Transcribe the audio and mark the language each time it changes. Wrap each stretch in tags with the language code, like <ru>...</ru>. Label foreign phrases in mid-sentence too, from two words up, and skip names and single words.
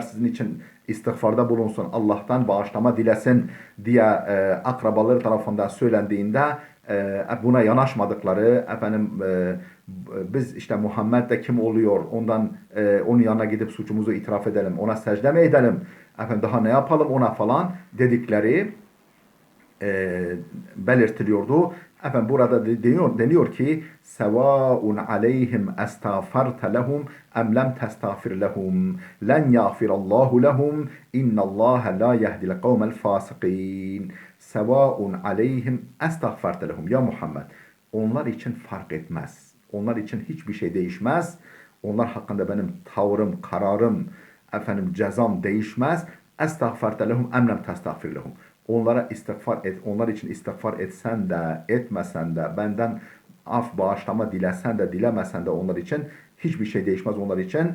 <tr>sizin için istiğfarda bulunsun, Allah'tan bağışlama dilesin diye akrabaları tarafından söylendiğinde buna yanaşmadıkları, biz işte Muhammed de kim oluyor, ondan onun yanına gidip suçumuzu itiraf edelim, ona secde mi edelim, daha ne yapalım ona falan dedikleri belirtiliyordu. Burada deniyor ki</tr> <ar>سَوَاءٌ عَلَيْهِمْ أَسْتَغْفَرْتَ لَهُمْ أَمْ لَمْ تَسْتَغْفِرْ لَهُمْ لَنْ يَغْفِرَ اللَّهُ لَهُمْ إِنَّ اللَّهَ لَا يَهْدِي الْقَوْمَ الْفَاسِقِينَ. سَوَاءٌ عَلَيْهِمْ أَسْتَغْفَرْتَ لَهُمْ.</ar> <tr>Ya Muhammed, onlar için fark etmez. Onlar için hiçbir şey değişmez. Onlar hakkında benim tavrım, kararım, cezam değişmez.</tr> <ar>أَسْتَغْفَرْتَ لَهُمْ أَمْ لَمْ تَسْتَغْفِرْ لَهُمْ.</ar> <tr>Onlara istiğfar et, onlar için istiğfar etsen de, etmesen de, benden af bağışlama dilesen de, dilemesen de onlar için hiçbir şey değişmez onlar için.</tr>